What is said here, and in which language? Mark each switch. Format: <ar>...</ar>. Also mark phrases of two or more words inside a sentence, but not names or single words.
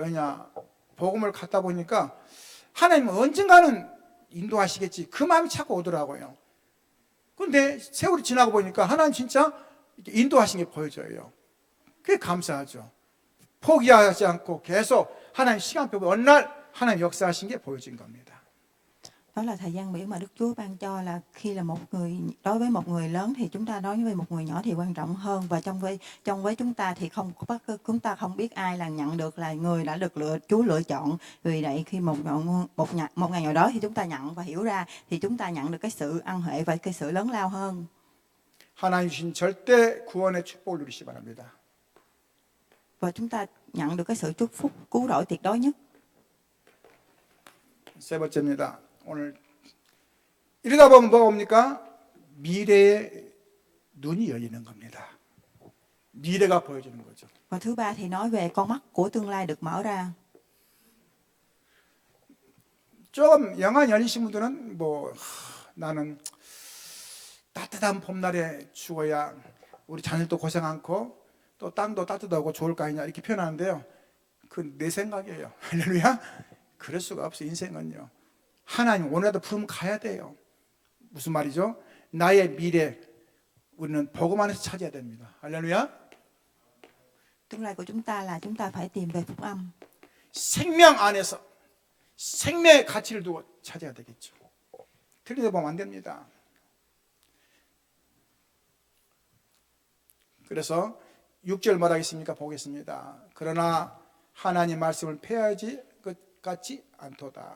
<ko>복음을 갖다 보니까 하나님은 언젠가는 인도하시겠지. 그 마음이 자꾸 오더라고요. 그런데 세월이 지나고 보니까 하나님 진짜 인도하신 게 보여져요. 그게 감사하죠. 포기하지 않고 계속 하나님 시간표 어느 날 하나님 역사하신 게 보여진 겁니다.</ko> <vi>Đó là thời gian biểu mà Đức Chúa ban cho, là khi là một người, đối với một người lớn thì chúng ta đối với một người nhỏ thì quan trọng hơn, và trong với chúng ta thì chúng ta không biết ai là nhận được, là người đã được Chúa lựa chọn. Vì vậy khi một ngày nào đó thì chúng ta nhận và hiểu ra thì chúng ta nhận được cái sự ân huệ và cái sự lớn lao hơn.</vi> <ko>하나님 주신 절대 구원의 축복을 누리시기 바랍니다.</ko> <vi>Và chúng ta nhận được cái sự chúc phúc cứu rỗi tuyệt đối nhất.</vi> <ko>세 번째입니다. 오늘 이러다 보면 뭐가 옵니까? 미래의 눈이 열리는 겁니다. 미래가 보여지는 거죠.</ko> <vi>Và thứ ba thì nói về con mắt của tương lai được mở ra.</vi> <ko>조금 영안이 열리신 분들은 나는 따뜻한 봄날에 죽어야 우리 자녀도 고생 않고 또 땅도 따뜻하고 좋을 거 아니냐 이렇게 표현하는데요. 그 내 생각이에요. 할렐루야. 그럴 수가 없어요. 인생은요. 하나님 오늘라도 부르면 가야 돼요. 무슨 말이죠? 나의 미래 우리는 복음 안에서 찾아야 됩니다. 할렐루야.</ko> <vi>Tương lai của chúng ta là chúng ta phải tìm về phúc âm.</vi> <ko>생명 안에서 생명의 가치를 두고 찾아야 되겠죠. 틀리다 보면 안 됩니다. 그래서 6절 뭐라겠습니까? 보겠습니다. 그러나 하나님 말씀을 폐하지 같지 않도다.</ko>